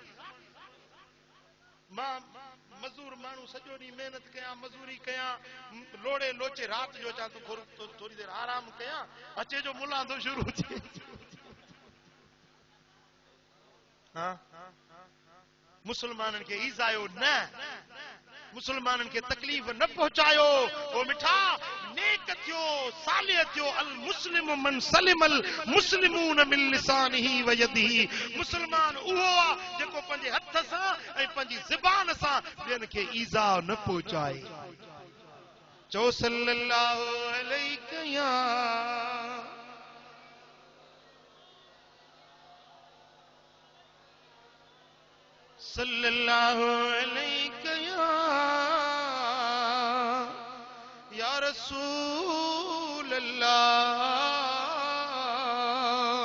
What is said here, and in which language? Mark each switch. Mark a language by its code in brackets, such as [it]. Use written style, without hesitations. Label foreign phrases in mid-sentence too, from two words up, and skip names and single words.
[sd] मां मज़दूर माण्हू सॼो ॾींहुं महिनत कयां, मज़दूरी कयां, लोड़े लोचे राति जो अचां तो थोड़ी देर आराम कयां, अचे जो मुल्ला तो शुरू थिए। हाँ मुसलमाननि खे ईज़ायो न, मुसलमाननि खे तकलीफ़ न पहुचायो। ओ मिठा नेक थियो, सालिह थियो। [ar] المسلم من سلم المسلمون من لسانه ويده. [sd] मुसलमान उहो आहे जेको पंहिंजे हथ सां ऐं पंहिंजी ज़बान सां ॿियनि खे ईज़ा न पहुचाए। [ar] चओ صلى الله عليه يا صلى الله عليه يا رسول الله.